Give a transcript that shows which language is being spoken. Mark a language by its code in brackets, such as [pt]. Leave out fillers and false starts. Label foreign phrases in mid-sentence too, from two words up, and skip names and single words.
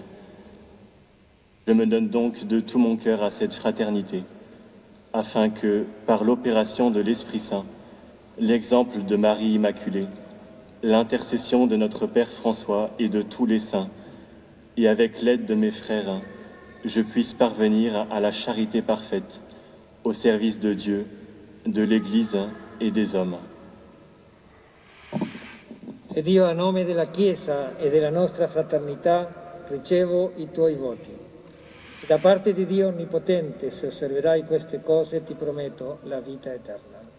[fr] Je me donne donc de tout mon cœur à cette fraternité, afin que, par l'opération de l'Esprit Saint, l'exemple de Marie Immaculée, l'intercession de notre Père François et de tous les saints, et avec l'aide de mes frères, je puisse parvenir à la charité parfaite, au service de Dieu, de l'Église et des hommes. [it] E Dio, a nome della Chiesa e della nostra fraternità, ricevo i tuoi voti. E da parte di Dio Onnipotente, se osserverai queste cose, ti prometto la vita eterna.